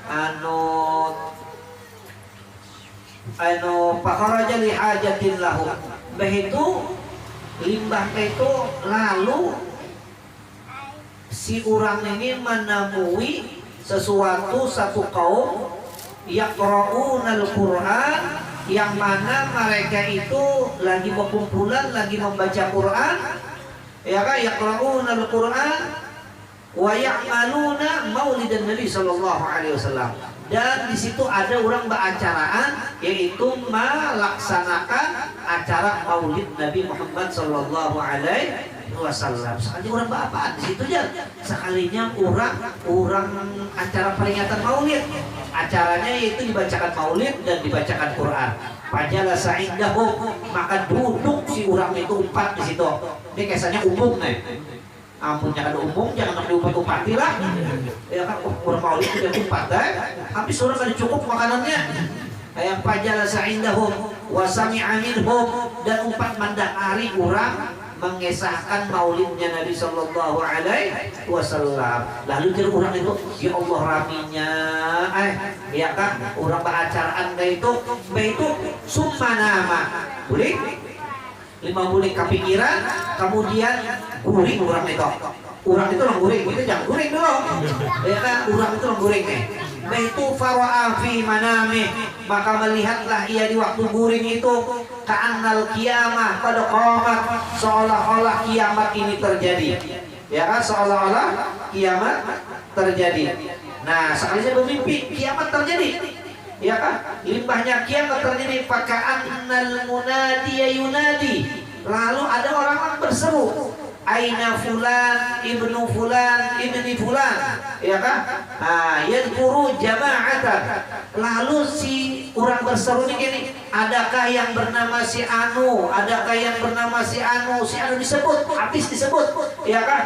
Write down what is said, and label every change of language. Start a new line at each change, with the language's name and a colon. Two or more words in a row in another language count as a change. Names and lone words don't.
Arabic: فخرج لحاجة له,
Banjar: begitu limbah itu lalu si orang ini menemui satu kaum
Arabic: يقرؤون القرآن,
Banjar: yang mana mereka itu lagi berkumpulan, lagi membaca Quran, ya kan?
Arabic: يقرؤون القرآن ويعملون مولد النبي صلى الله عليه وسلم,
Banjar: dan di situ ada orang beracaraan, yaitu melaksanakan acara maulid Nabi Muhammad
Arabic: صلى الله عليه وسلم.
Banjar: Sekali orang bapak di situ aja, sekalinya orang acara peringatan maulid, acaranya yaitu dibacakan maulid dan dibacakan Quran.
Arabic: فجلس عندهم,
Banjar: maka duduk si orang itu umpat di situ. Ini kisahnya umum nih. Ampun, jangan umum, jangan diumpat-umpati lah. Ya kan, orang maulid itu umpat habis orang ada cukup makanannya. Yang
Arabic: فجلس عندهم وسمع منهم,
Banjar: dan umpat mandahari orang mengesahkan maulidnya Nabi
Arabic: صلى الله عليه وسلم.
Banjar: Lalu jadi orang itu,
Arabic: يا الله
Banjar: raminya, ya kan, orang beracaraan kayak itu
Arabic: ثم نام,
Banjar: boleh 5 bulan kepikiran, kemudian guring orang itu lang guring, itu jangan guring dulu, ya kan, orang itu lang guring nih. Itu
Arabic: فرأى في منامه,
Banjar: maka melihatlah ia di waktu guring itu,
Arabic: كأن القيامة قد قامت,
Banjar: seolah-olah kiamat ini terjadi, ya kan, seolah-olah kiamat terjadi. Nah sekalinya bermimpi kiamat terjadi, ya kan, limbahnya kiamat terjadi.
Arabic: فكأن المنادي ينادي,
Banjar: lalu ada orang berseru,
Arabic: أين فلان ابن فلان ابن فلان,
Banjar: ya kan,
Arabic: يذكر جماعة,
Banjar: lalu si orang berseru ini, adakah yang bernama si Anu, adakah yang bernama si Anu disebut, habis disebut, ya kan.